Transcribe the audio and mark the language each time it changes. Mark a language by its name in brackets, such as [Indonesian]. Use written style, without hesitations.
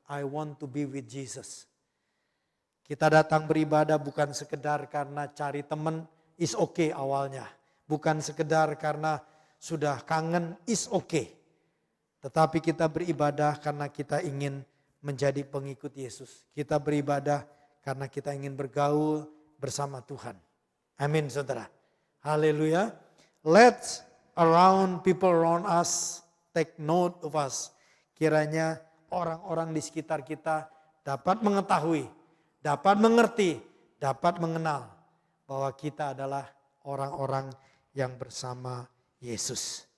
[English] I want to be with Jesus. [Indonesian] Kita datang beribadah bukan sekedar karena cari teman, [English] is okay [Indonesian] awalnya. Bukan sekedar karena sudah kangen, [English] is okay. [Indonesian] Tetapi kita beribadah karena kita ingin menjadi pengikut Yesus. Kita beribadah karena kita ingin bergaul bersama Tuhan. Amin saudara. Haleluya. [English] Let's people around us take note of us. [Indonesian] Kiranya orang-orang di sekitar kita dapat mengetahui, dapat mengerti, dapat mengenal bahwa kita adalah orang-orang yang bersama Yesus.